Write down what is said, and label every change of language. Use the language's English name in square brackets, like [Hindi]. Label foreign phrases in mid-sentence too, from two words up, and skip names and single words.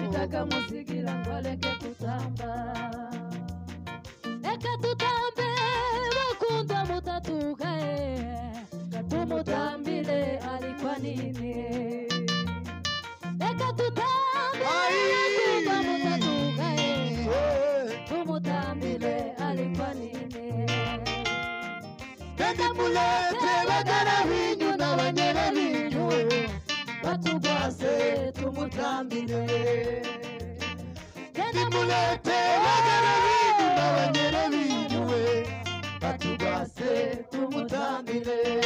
[Rundi] nitaka muzigera ngo aleke kutamba. Leka tutambe, bakundwa mutatugaye, tumutambire [Swahili] alikuwa nini. [Rundi] Leka tutambe, Ai, bakundwa mutatugaye, eh. [Swahili] tumutambire alikuwa nini. [Rundi] Kendi mulete bagara binyu na banyere binyu, batugwase tumutambire. Kendi mulete bagara binyu na banyere binyu, batugwase tumutambire.